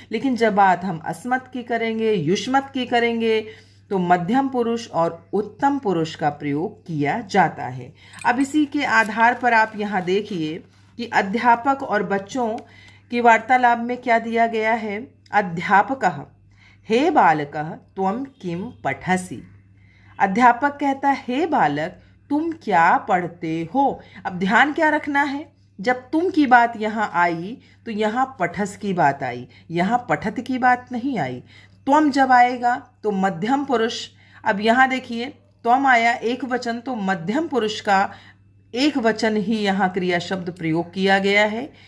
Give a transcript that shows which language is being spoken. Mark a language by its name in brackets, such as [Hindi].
[Hindi] लेकिन जब बात हम अस्मत् की करेंगे, युष्मत् की करेंगे, तो मध्यम पुरुष और उत्तम पुरुष का प्रयोग किया जाता है। अब इसी के आधार पर आप यहाँ देखिए कि अध्यापक और बच्चों की वार्तालाप में क्या दिया गया है। [Sanskrit] अध्यापकः हे बालकः त्वं किं पठसि। [Hindi] अध्यापक कहता है हे बालक तुम क्या पढ़ते हो। अब ध्यान क्या रखना है, जब तुम की बात यहाँ आई तो यहाँ पठस की बात आई, यहाँ पठत की बात नहीं आई। त्वम जब आएगा तो मध्यम पुरुष, अब यहाँ देखिए त्वम आया एक वचन, तो मध्यम पुरुष का एक वचन ही यहाँ क्रिया शब्द प्रयोग किया गया है।